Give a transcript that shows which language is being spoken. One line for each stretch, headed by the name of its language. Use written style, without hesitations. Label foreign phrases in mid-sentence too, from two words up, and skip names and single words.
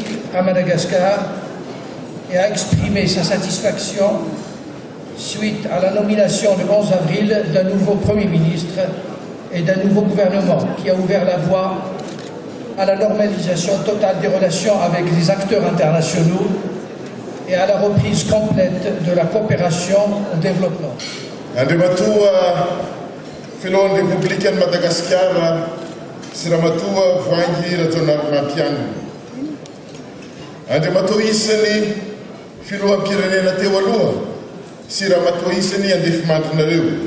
French: à Madagascar et a exprimé sa satisfaction suite à la nomination le 11 avril d'un nouveau Premier ministre et d'un nouveau gouvernement qui a ouvert la voie à la normalisation totale des relations avec les acteurs internationaux et à la reprise complète de la coopération au développement.
Malagasy: Filohan'ny Republikan'i Madagasikara sy Ramatoa Voangy Rajaonarimampianina. Andriamatoa isan'ny filoham-pirenena teo aloha sy Ramatoa isan'ny andefimandrinareo.